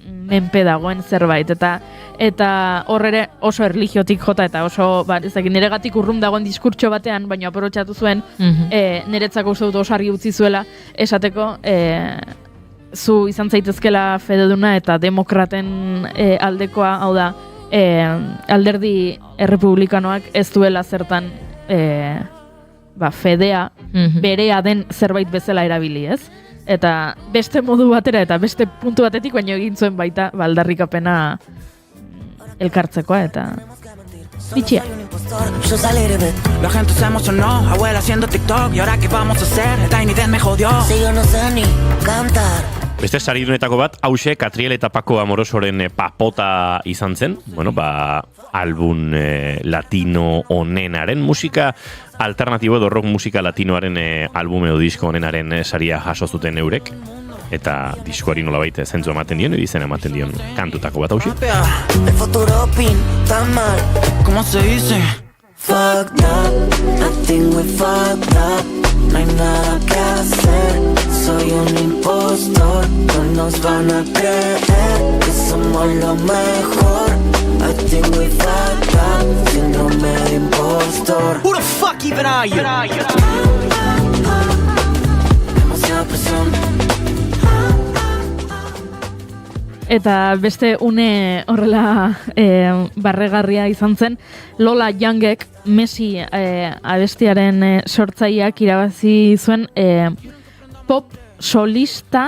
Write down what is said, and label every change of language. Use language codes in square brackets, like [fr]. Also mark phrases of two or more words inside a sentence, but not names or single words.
[eu] menpe dagoen zerbait, eta hor ere oso erlijiotik jota, eta oso, niregatik urrun dagoen diskurtso batean, baina aprobetxatu zuen, niretzako uste dut oso argi utzi zuela, esateko, zu izan zaitezkela fededuna eta demokraten aldekoa, hau da, alderdi errepublikanoak ez duela zertan fedea berea den zerbait bezala erabili, ez? Eta beste modu batera eta beste puntu batetik baino egin zuen baita aldarrikapena elkartzekoa eta bitxia. [es] Yo salí de ver. La gente se emocionó, abuela haciendo TikTok. Y ahora qué vamos a hacer, el Tiny Desk me jodió. Si yo no sé ni cantar. [eu] Beste saridunetako bat, hause Catriel eta Paco Amorosoren papota izan zen. Bueno, album latino onenaren musika alternatibo edo rock musika latinoaren album edo disko onenaren saria jaso zuten eurek. Eta diskoari nolabait zentzu ematen dion, izen ematen dion kantutako bat hausi. [es] El futuro pinta mal. ¿Cómo se dice? [en] Fucked up, I think we fucked up. [es] No hay nada que hacer, soy un impostor. No nos van a creer que somos lo mejor. [en] I think we fucked up, [es] síndrome de impostor. [en] Who the fuck even are you? [es] Demasiada presión. [eu] Eta beste une horrela barregarria izan zen, Lola Youngek Messi abestiaren sortzaileak irabazi zuen pop solista,